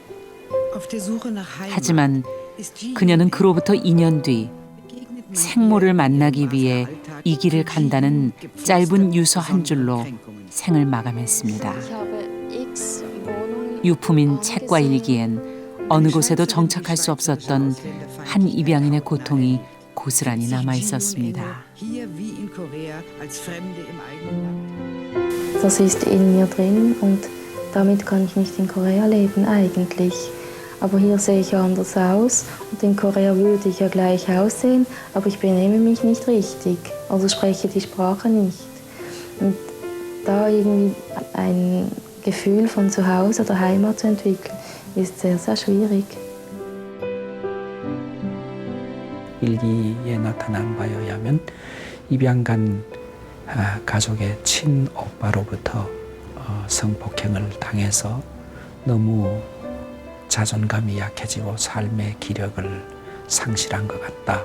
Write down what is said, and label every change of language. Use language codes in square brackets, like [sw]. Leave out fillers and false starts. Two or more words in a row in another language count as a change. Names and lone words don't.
[ko] 하지만 그녀는 그로부터 2년 뒤 생모를 만나기 위해 이 길을 간다는 짧은 유서 한 줄로 생을 마감했습니다. 유품인 책과 일기엔 어느 곳에도 정착할 수 없었던 한 입양인의 고통이 고스란히 남아 있었습니다. [de] Das ist in mir drin und damit kann ich nicht in Korea leben eigentlich. Aber hier sehe ich anders aus und in Korea würde ich ja gleich aussehen, aber ich benehme mich nicht richtig, also spreche die Sprache nicht. Und da irgendwie ein Gefühl von Zuhause oder Heimat zu entwickeln, ist sehr, sehr schwierig. [ko] 일기에 나타난 바에 의하면 입양간 가족의 친오빠로부터 성폭행을 당해서 너무 자존감이 약해지고 삶의 기력을 상실한 것 같다.